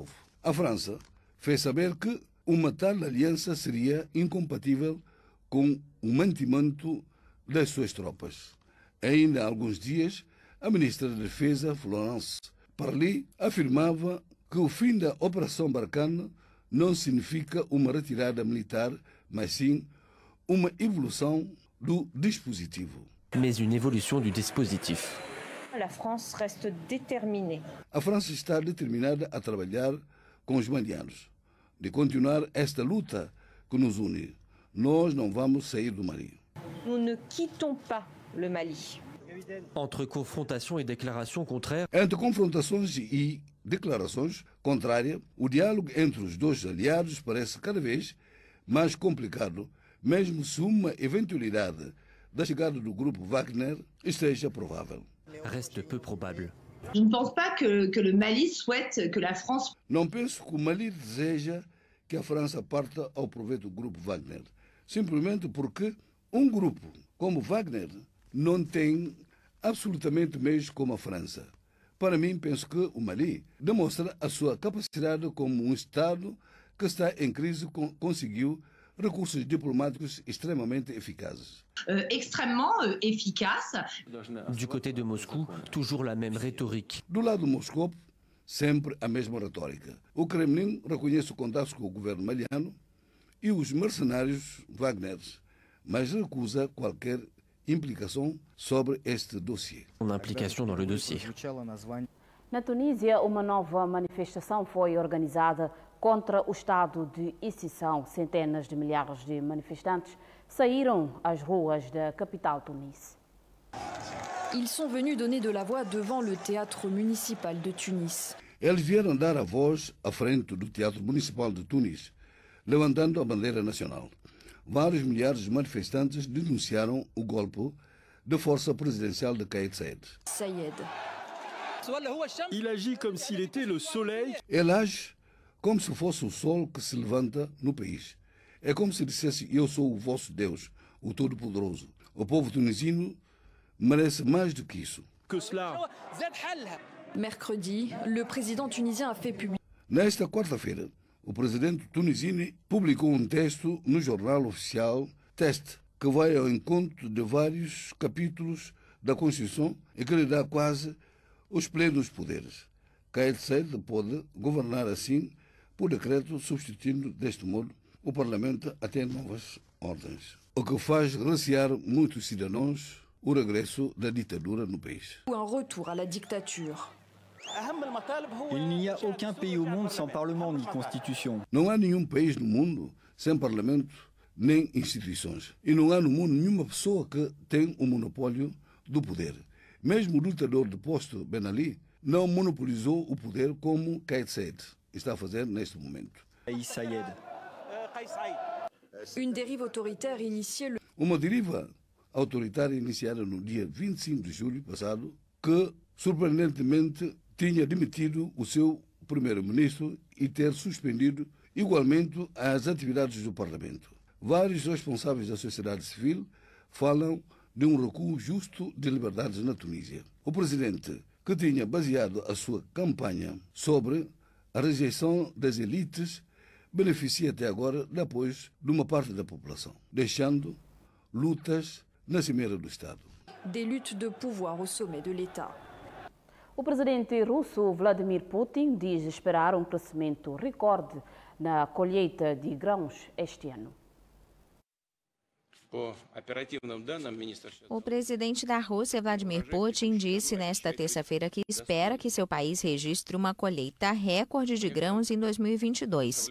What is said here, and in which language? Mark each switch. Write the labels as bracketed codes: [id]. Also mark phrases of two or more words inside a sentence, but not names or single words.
[pt] A França fez saber que uma tal aliança seria incompatível com o mantimento das suas tropas. Ainda há alguns dias, a ministra da Defesa, Florence Parly, afirmava que o fim da Operação Barkhane não significa uma retirada militar, mas sim uma evolução do dispositivo. [fr] Mais une évolution du dispositif. La France reste déterminée. [pt] A França está determinada a trabalhar com os malianos, de continuar esta luta que nos une. Nós não vamos sair do Mali. [fr] Nous ne quittons pas le Mali. Entre confrontations et déclarations contraires. [pt] Entre confrontações e declarações contrárias, o diálogo entre os dois aliados parece cada vez mais complicado, mesmo se uma eventualidade da chegada do grupo Wagner esteja provável. [fr] Reste peu probable. Je ne pense pas que le Mali souhaite que la France... [pt] Não penso que o Mali deseja que a França parta ao proveito do grupo Wagner, simplesmente porque um grupo como Wagner não tem absolutamente meios como a França. Para mim, penso que o Mali demonstra a sua capacidade como um Estado que está em crise conseguiu recursos diplomáticos extremamente eficazes. [fr] Extrêmement efficace. Du côté de Moscou, toujours la même rhétorique. [pt] Do lado de Moscou, sempre a mesma retórica. O Kremlin reconhece o contato com o governo maliano e os mercenários Wagner, mas recusa qualquer implicação sobre este dossiê. Uma implicação no dossiê. Na Tunísia, uma nova manifestação foi organizada contra o estado de exceção. Centenas de milhares de manifestantes saíram às ruas da capital Tunis. [fr] Ils sont venus donner de la voix devant le théâtre municipal de Tunis. [pt] Eles vieram dar a voz à frente do Teatro Municipal de Tunis, levantando a bandeira nacional. Vários milhares de manifestantes denunciaram o golpe da força presidencial de Kais Saied. [fr] Il agit comme s'il était le soleil. [pt] Ele age como se fosse o sol que se levanta no país. É como se dissesse: eu sou o vosso Deus, o Todo-Poderoso. O povo tunisino merece mais do que isso. [fr] Mercredi, le président tunisien a fait publier. [pt] Nesta quarta-feira, o presidente tunisino publicou um texto no jornal oficial, texto que vai ao encontro de vários capítulos da Constituição e que lhe dá quase os plenos poderes. Kais Saied pode governar assim por decreto, substituindo deste modo o Parlamento até novas ordens, o que faz recear muitos cidadãos o regresso da ditadura no país. [fr] Un retour à la dictature. Il n'y a aucun pays au monde sans parlement ni constitution. [pt] Não há nenhum país no mundo sem parlamento nem instituições. E não há no mundo nenhuma pessoa que tem o monopólio do poder. Mesmo o lutador de posto Ben Ali não monopolizou o poder como Kais Saied está a fazer neste momento. [fr] Une dérive autoritaire initiée le... [pt] Uma deriva autoritária iniciada no dia 25 de julho passado, que surpreendentemente tinha demitido o seu primeiro-ministro e ter suspendido igualmente as atividades do Parlamento. Vários responsáveis da sociedade civil falam de um recuo justo de liberdades na Tunísia. O presidente, que tinha baseado a sua campanha sobre a rejeição das elites, beneficia até agora de apoio de uma parte da população, deixando lutas na cimeira do Estado. [fr] Des luttes de pouvoir au sommet de l'État. [pt] O presidente russo Vladimir Putin diz esperar um crescimento recorde na colheita de grãos este ano. O presidente da Rússia, Vladimir Putin, disse nesta terça-feira que espera que seu país registre uma colheita recorde de grãos em 2022.